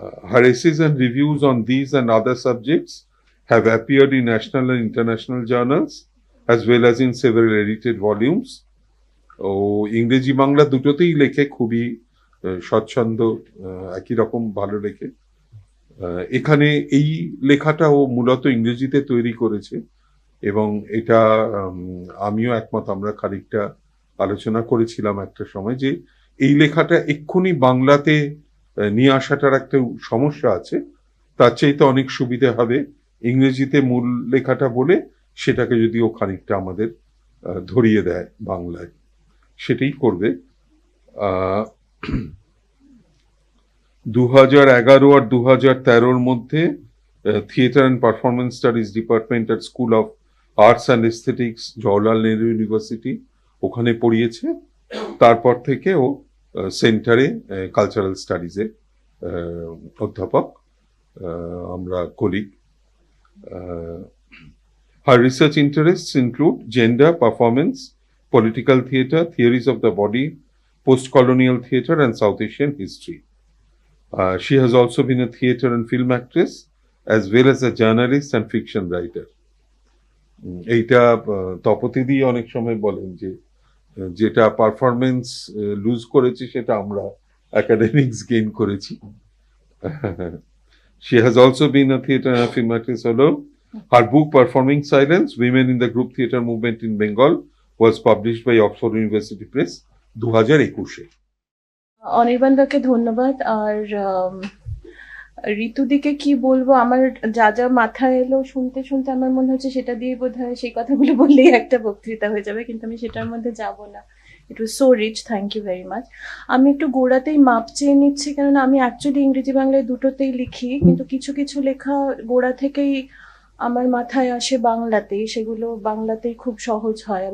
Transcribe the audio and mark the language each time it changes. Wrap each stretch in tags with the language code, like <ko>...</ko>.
<en>Her essays and reviews on these and other subjects have appeared in national and international journals as well as in several edited volumes.</en> <bn>ও ইংরেজি বাংলা দুটোতেই লেখে, খুবই স্বচ্ছন্দ, একই রকম ভালো লেখে। এখানে এই লেখাটা ও মূলত ইংরেজিতে তৈরি করেছে এবং এটা আমিও একমত। আমরা খানিকটা আলোচনা করেছিলাম একটা সময় যে এই লেখাটা এক্ষুনি বাংলাতে নিয়ে আসাটার একটা সমস্যা আছে, তার চাইতে অনেক সুবিধে হবে ইংরেজিতে মূল লেখাটা বলে সেটাকে যদি ও খানিকটা আমাদের ধরিয়ে দেয় বাংলায়, সেটাই করবে। 2011 আর 2013 মধ্যে theatre and performance studies department at school of arts and aesthetics, Jawaharlal Nehru university, ওখানে পড়িয়েছে। তারপর থেকে ও সেন্টারে কালচারাল স্টাডিজে অধ্যাপক, আমরা colleague.</bn> <en>Her research interests include gender, performance, political theatre, theories of the body, post-colonial theatre, and South Asian history. She has also been a theatre and film actress, as well as a journalist and fiction writer.</en> <bn>এইটা তপতিদি অনেক সময় বলেন যে যেটা performance loose করেছি সেটা আমরা academics gain করেছি।</bn> <en>She has also been a theatre and film actress fellow. Her book Performing Silence, Women in the Group Theatre Movement in Bengal was published by Oxford University Press 2021-এ।</en> <bn>অনির্বাণদাকে ধন্যবাদ। আর ঋতুদিকে কি বলবো, আমার যা যা মাথায় এলো শুনতে শুনতে আমার মনে হচ্ছে সেটা দিয়ে বোধহয় সেই কথাগুলো বললেই একটা বক্তৃতা হয়ে যাবে, কিন্তু আমি সেটার মধ্যে যাব না।</bn> <en>It was so rich, thank you very much.</en> <bn>আমি একটু গোড়াতেই মাপ চেয়ে নিচ্ছি, কেননা আমি অ্যাকচুয়ালি ইংরেজি বাংলায় দুটোতেই লিখি, কিন্তু কিছু কিছু লেখা গোড়া থেকেই আমার মাথায় আসে বাংলাতেই, সেগুলো বাংলাতেই খুব সহজ হয়।</bn>